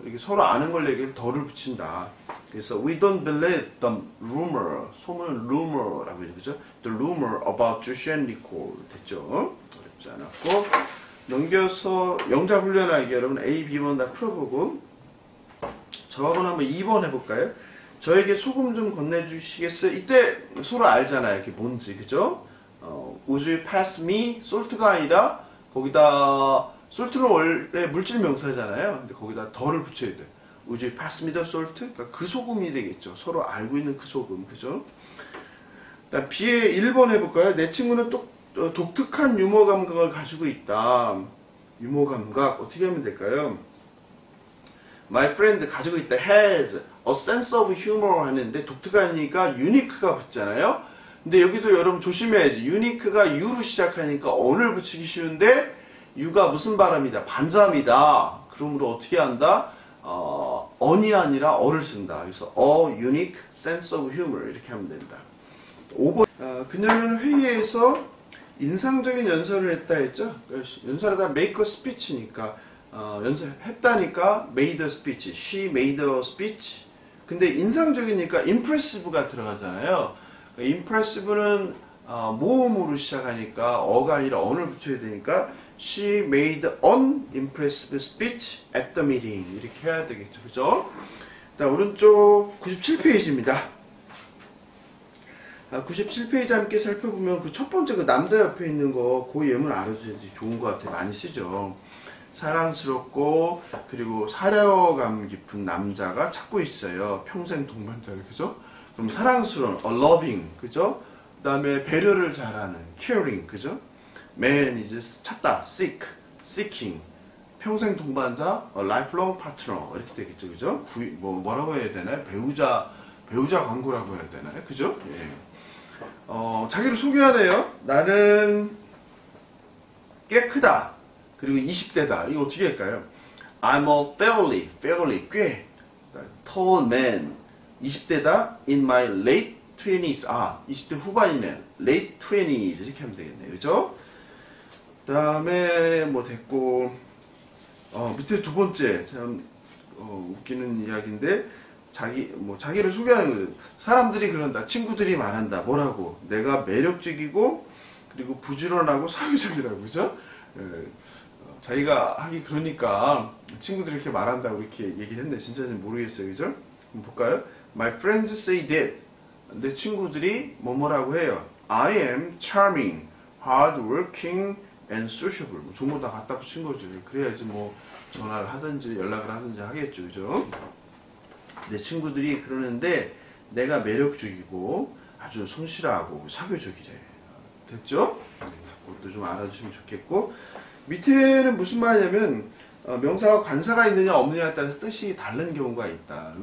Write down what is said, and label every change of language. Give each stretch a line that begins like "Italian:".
Korean: 이렇게 서로 아는 걸 얘기를 덜을 붙인다.
English: 그래서 we don't believe the rumor.
Korean: 소문은 rumor라고 해요. 그죠?
English: The rumor about Joshua and Nicole.
Korean: 됐죠? 어렵지 않았고. 넘겨서 영작 훈련하기 여러분 A, B번 다 풀어보고 저하고는 한번 2번 해볼까요? 저에게 소금 좀 건네주시겠어요? 이때 서로 알잖아요. 이게 뭔지. 그죠? Would you pass me? salt가 아니라 거기다 솔트는 원래 물질 명사잖아요. 근데 거기다 더를 붙여야 돼.
English: Would you pass me the salt?
Korean: 그러니까 그 소금이 되겠죠. 서로 알고 있는 그 소금. 그죠? 일단 B의 1번 해볼까요? 내 친구는 또 독특한 유머 감각을 가지고 있다. 유머 감각 어떻게 하면 될까요? My friend 가지고 있다.
English: has a sense of humor 하는데 독특하니까 unique가 붙잖아요.
Korean: 근데 여기도 여러분 조심해야지. unique가 U로 시작하니까 on을 붙이기 쉬운데 U가 무슨 발음이다? 반자음이다. 그러므로 어떻게 한다? on이 아니라 어를 쓴다.
English: 그래서 a unique sense of humor 이렇게 하면 된다.
Korean: 5번 그녀는 회의에서 인상적인 연설을 했다 했죠.
English: 연설하다 make a speech니까 연설했다니까 made a speech. She made a speech.
Korean: 근데 인상적이니까 impressive가 들어가잖아요.
English: impressive는 모음으로 시작하니까 어가 아니라 on을 붙여야 되니까 She made an impressive speech at the meeting.
Korean: 이렇게 해야 되겠죠. 그죠? 자, 오른쪽 97페이지입니다. 97페이지 함께 살펴보면 그 첫 번째 그 남자 옆에 있는 거 그 예문 알아줘야지 좋은 것 같아요. 많이 쓰죠. 사랑스럽고 그리고 사려감 깊은 남자가 찾고 있어요. 평생 동반자를. 그죠? 그럼 사랑스러운 loving. 그죠? 그 다음에 배려를 잘하는 caring. 그죠? man 이제 찾다, seek, seeking, 평생 동반자, lifelong partner 이렇게 되겠죠, 그죠? 뭐라고 해야 되나요? 배우자 광고라고 해야 되나요, 그죠? 예. 자기를 소개하네요. 나는 꽤 크다, 그리고 20대다.
English: 이거 어떻게 할까요? I'm a fairly 꽤 tall man, 20대다. In my late 20s. 20대 후반이네.
Korean: late 20s 이렇게 하면 되겠네요. 그죠? 그 다음에 뭐 됐고, 밑에 두 번째 참 웃기는 이야기인데, 자기를 소개하는 거예요. 사람들이 그런다. 친구들이 말한다. 뭐라고? 내가 매력적이고 그리고 부지런하고 사회적이라고. 그죠? 자기가 하기 그러니까 친구들이 이렇게 말한다고 이렇게 얘기를 했는데 진짜는 모르겠어요.
English: 그죠? 한번 볼까요? My friends say that.
Korean: 내 친구들이 뭐라고 해요?
English: I am charming, hardworking, and sociable.
Korean: 뭐 전부 다 갖다 붙인 거죠. 그래야지 뭐 전화를 하든지 연락을 하든지 하겠죠. 그죠? 내 친구들이 그러는데 내가 매력적이고 아주 성실하고 사교적이래. 됐죠? 그것도 좀 알아두시면 좋겠고, 밑에는 무슨 말이냐면 명사가 관사가 있느냐 없느냐에 따라서 뜻이 다른 경우가 있다.